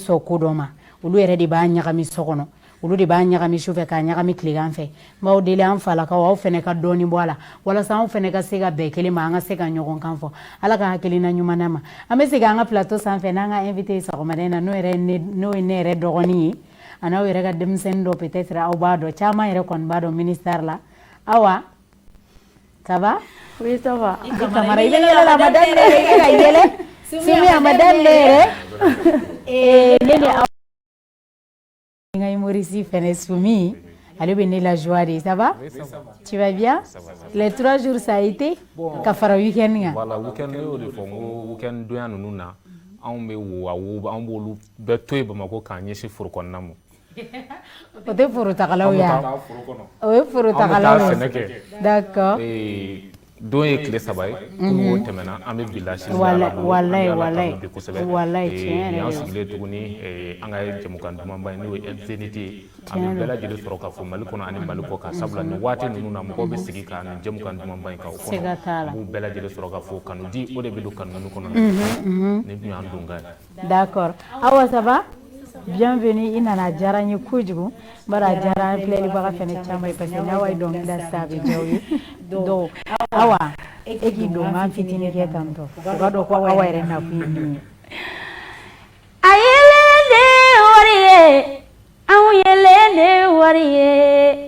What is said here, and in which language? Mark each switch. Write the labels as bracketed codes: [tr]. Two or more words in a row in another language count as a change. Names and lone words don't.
[bm] sɔn ko dɔ ma olu yɛrɛ de b'a ɲagami so kɔnɔ olu de b'a ɲagami sufɛ k'a ɲagami tilegan fɛ m'aw deli an falakaw aw fɛnɛ ka dɔɔni bɔ a la walasa anw fɛnɛ ka se ka bɛn kelen ma an ka se ka ɲɔgɔn kan fɔ ala ka hakilina ɲuman na ma an bɛ segin an ka plateau sanfɛ n'an ka invité ye sɔgɔmaden na n'o ye ne yɛrɛ dɔgɔnin ye a n'aw yɛrɛ ka denmisɛnnin dɔ peut-être aw b'a dɔn caman yɛrɛ kɔni b'a dɔn ministère la Awa [fr] ça va? Oui, ça va. [bm] I bɛ yɛlɛ la madame ne yɛrɛ i bɛ ka yɛlɛ Sumi a madame ne yɛrɛ ne ni aw ngai Maurice fɛnɛ Sumi ale bɛ ne [fr] la joie de ça va? Oui, ça va. Tu vas bien? Les 3 jours ça a été [bm] ka fara [fr] week-end kan. Voilà, [bm] week-end y'o de fɔ n ko week-end donya ninnu na anw bɛ wo a wo an b'olu bɛɛ to yen Bamakɔ k'an ɲɛsin foro kɔnɔna ma. O tɛ foro tagalaw ye An bɛ taa foro kɔnɔ. O ye foro tagalaw An bɛ taa ye. sɛnɛ kɛ. [fr] D'accord. [bm] Don ye tile 3 ye. N'o tɛmɛna an bɛ bila sini Wallahi bi kosɛbɛ. wallahi tiɲɛ Ni an yɛrɛ sigilen tuguni an ka jɛmukan dumanba ye n'o ye Zénith ye an bɛ bɛɛ lajɛlen sɔrɔ k'a fɔ Mali kɔnɔ ani Mali kɔ kan sabula nin waati ninnu na mɔgɔw bɛ sigi ka nin jɛmukan dumanba in kan o Siga t'a la. kɔnɔ. An b'u bɛɛ lajɛlen sɔrɔ k'a fɔ kanu di o de bɛ don kanu ninnu kɔnɔ. Ni dun y'an don ka ye. [fr] D'accord. Awa ça va? [bm] Bienvenue i nana diyara n ye kojugu bari a diyara an filɛlibaga fɛnɛ caman ye [fr] parce que [bm] n'aw ye dɔnkili sisan a bɛ diya u ye donc Awa e k'i don n fitinin kɛ tan tɔ u b'a dɔn ko Awa yɛrɛ nakun ye min ye. A yelen de wari ye, anw yelen de wari ye.